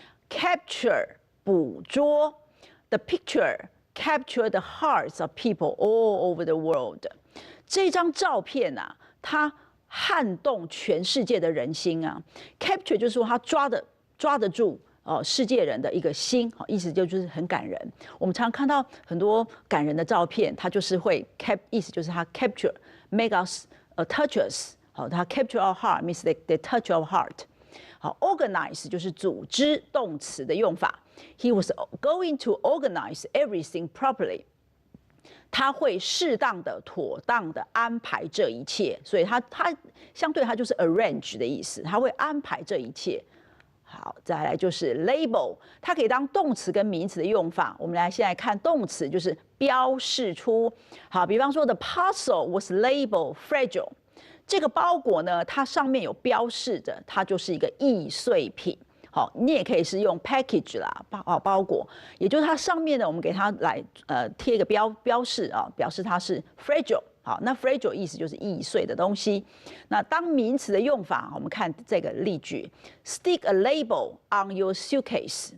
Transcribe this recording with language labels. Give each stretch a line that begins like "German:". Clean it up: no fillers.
English: Capture 捕捉 the picture。Capture the hearts of people all over the world。
Chinese: 这张照片啊，它撼动全世界的人心啊。 Capture 就是说它抓得住世界人的一个心，意思就是很感人。我们常常看到很多感人的照片，它就是会意思就是它 capture make us touch us， 好，它
English: capture our heart means they touch our heart。
Chinese: 好 ，organize 就是组织动词的用法。
English: He was going to organize everything properly。
Chinese: 他会适当的、妥当的安排这一切，所以他相对他就是 arrange 的意思，他会安排这一切。好，再来就是 label， 它可以当动词跟名词的用法。我们现在看动词，就是标示出。好，比方说
English: the parcel was labeled fragile。
Chinese: 这个包裹呢，它上面有标示着，它就是一个易碎品。好，你也可以是用 package 啦，包裹，也就是它上面呢，我们给它来贴一个标示啊，表示它是 fragile。好，那 fragile 意思就是易碎的东西。那当名词的用法，我们看这个例句 ：
English: stick a label on your suitcase。